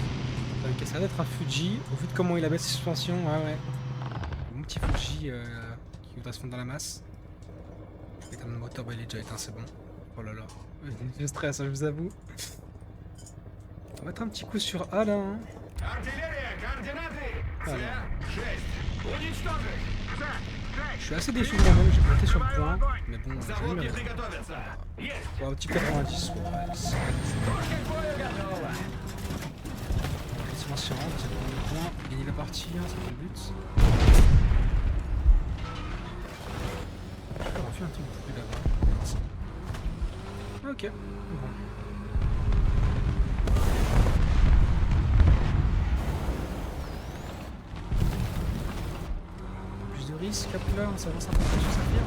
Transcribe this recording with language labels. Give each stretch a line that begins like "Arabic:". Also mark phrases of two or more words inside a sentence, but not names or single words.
French: Ok, ça va être un Fuji. Au vu de comment il abaisse ses suspensions, ouais. Mon petit Fuji qui voudrait se fondre dans la masse. Putain, le moteur, bah, il est déjà éteint, c'est bon. Oh là là. Je stresse, je vous avoue. On va mettre un petit coup sur A là. Hein.
Russian: Артиллерия, координаты!
French: Alors.
Russian: С6. Уничтожить!
French: Je suis assez déçu de moi-même, j'ai planté sur le point. Mais bon, j'ai
Russian: Заводки
French: mis
Russian: приготовятся! Есть!
French: au type 90. Ouais, c'est
Russian: Пушка к бою готова!
French: effectivement si on rentre, c'est pour le point. Gagner la partie, hein, c'est le but. On va faire un truc plus là-bas. Ok, bon. Plus de risques, hop là, on s'avance un peu plus sur sa firme.